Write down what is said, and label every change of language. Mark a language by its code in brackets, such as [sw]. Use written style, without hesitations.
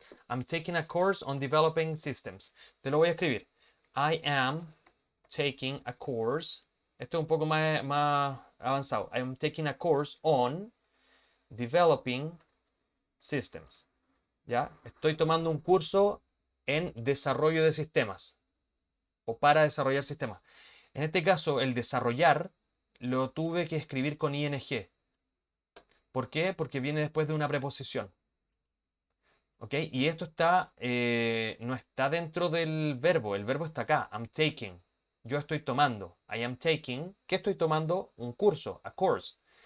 [en] I'm taking a course on developing systems. [es] Te lo voy a escribir. [en] I am taking a course. [es] Esto es un poco más avanzado. [en] I am taking a course on developing systems. [es] ¿Ya? Estoy tomando un curso en desarrollo de sistemas o para desarrollar sistemas. En este caso, el desarrollar lo tuve que escribir con ing. ¿Por qué? Porque viene después de una preposición. ¿Ok? Y esto no está dentro del verbo. El verbo está acá. [en] I'm taking. [es] Yo estoy tomando. [en] I am taking. [es] ¿Qué estoy tomando? Un curso. [en] A course.